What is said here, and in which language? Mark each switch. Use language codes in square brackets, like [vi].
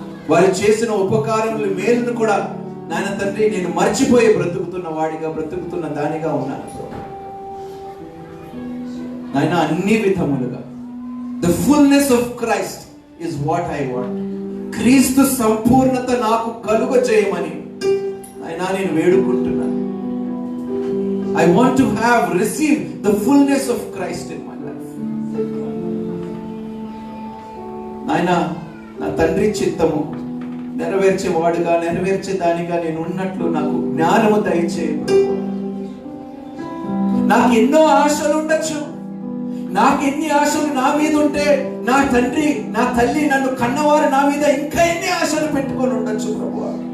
[te] వారు చేసిన ఉపకారములు మేలును కూడా నాయన తండ్రి నేను మర్చిపోయి బ్రతుకుతున్న వాడిగా, బ్రతుకుతున్న దానిగా ఉన్నాను ప్రభు. నాయన అన్ని విధములుగా [en] The fullness of Christ is what I want. [te] క్రీస్తు సంపూర్ణత నాకు కలుగ చేయమని నాయన నేను వేడుకుంటున్నాను. [en] I want to have received the fullness of Christ in my life. [te] నాయన నా తండ్రి చిత్తము నెరవేర్చేవాడుగా, నెరవేర్చే దానిగా నేను ఉన్నట్లు నాకు జ్ఞానము దయచేయు. నాకు ఎన్నో ఆశలు ఉండొచ్చు. నాకు ఎన్ని ఆశలు నా మీద ఉంటే నా తండ్రి, నా తల్లి, నన్ను కన్నవారు నా మీద ఇంకా ఎన్ని ఆశలు పెట్టుకొని ఉండొచ్చు ప్రభువా.